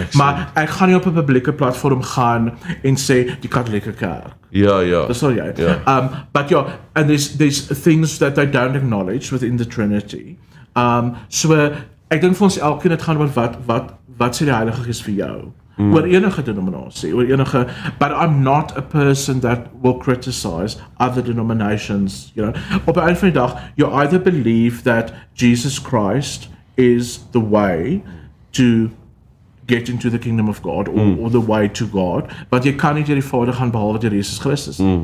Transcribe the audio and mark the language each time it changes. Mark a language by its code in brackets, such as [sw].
[af] Maar ek gaan nie op 'n publieke platform gaan en sê die Katolieke Kerk. Ja. Verstaan jy? Ja. [en] But yeah, and there's things that they don't acknowledge within the Trinity. [af] So ek dink vir ons elkeen dit gaan oor wat sê die Heilige Gees vir jou? Oor enige denominasie, oor enige, [en] but I'm not a person that will criticize other denominations, you know. [af] Op 'n einde van die dag, [en] you either believe that Jesus Christ is the way to get into the kingdom of God, or the way to God, but [af] jy kan nie deur die Vader gaan behalwe deur Jesus Christus.